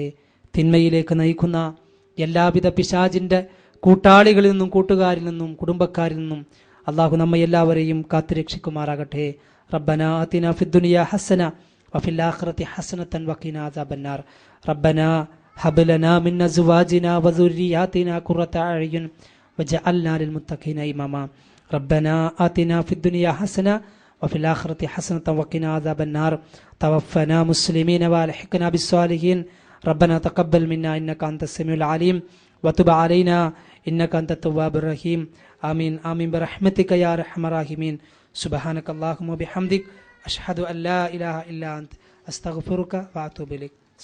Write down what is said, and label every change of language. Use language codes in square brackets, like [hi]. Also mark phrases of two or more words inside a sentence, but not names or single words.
[ml] തിന്മയിലേക്ക് നയിക്കുന്ന എല്ലാവിധ പിശാചിന്റെ കൂട്ടാളികളിൽ നിന്നും, കൂട്ടുകാരിൽ നിന്നും, കുടുംബക്കാരിൽ നിന്നും അള്ളാഹു നമ്മെ എല്ലാവരെയും കാത്തുരക്ഷിക്കുമാറാകട്ടെ. [ar] ربنا آتنا في الدنيا حسنة وفي الآخرة حسنة وقنا عذاب النار. ربنا هب لنا من أزواجنا وذرياتنا قرة أعين واجعلنا للمتقين إماما. ربنا آتنا في الدنيا حسنة وفي الآخرة حسنة وقنا عذاب النار. توفنا مسلمين والحقنا بالصالحين. ربنا تقبل منا إنك أنت السميع العليم وتب علينا إنك أنت التواب الرحيم. آمين آمين برحمتك يا أرحم الراحمين. سبحانك اللهم وبحمدك أشهد أن لا إله إلا أنت أستغفرك وأتوب إليك.